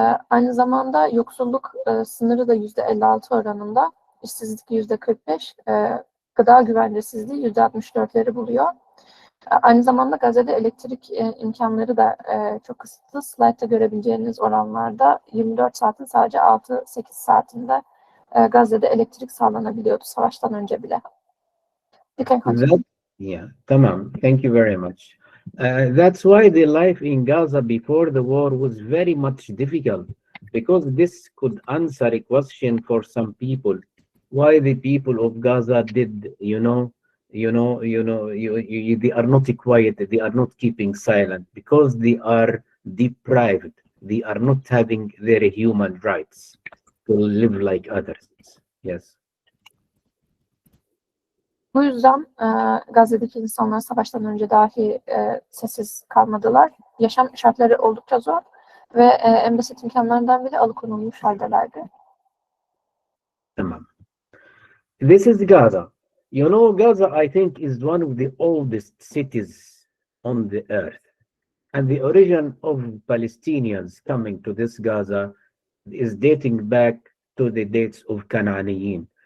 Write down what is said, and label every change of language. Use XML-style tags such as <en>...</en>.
<tr>Aynı zamanda yoksulluk sınırı da %56 oranında, işsizlik %45, gıda güvencesizliği %64'leri buluyor. Aynı zamanda Gazze'de elektrik imkanları da çok kısıtlı. Slide'da görebileceğiniz oranlarda 24 saatin sadece 6-8 saatinde Gazze'de elektrik sağlanabiliyordu savaştan önce bile.</tr> <en>Yeah,</en> <tr>tamam.</tr> <en>Thank you very much. That's why the life in Gaza before the war was very much difficult, because this could answer a question for some people. Why the people of Gaza did, they are not quiet, they are not keeping silent, because they are deprived. They are not having their human rights to live like others. Yes.</en> <tr>Bu yüzden Gazze'deki insanlar savaştan önce dahi sessiz kalmadılar. Yaşam şartları oldukça zor ve en basit imkanlarından bile alıkonulmuş haldelerdi. Tamam.</tr> <en>This is Gaza. You know, Gaza, I think, is one of the oldest cities on the earth. And the origin of Palestinians coming to this Gaza is dating back to the dates of Canaaniyin.</en>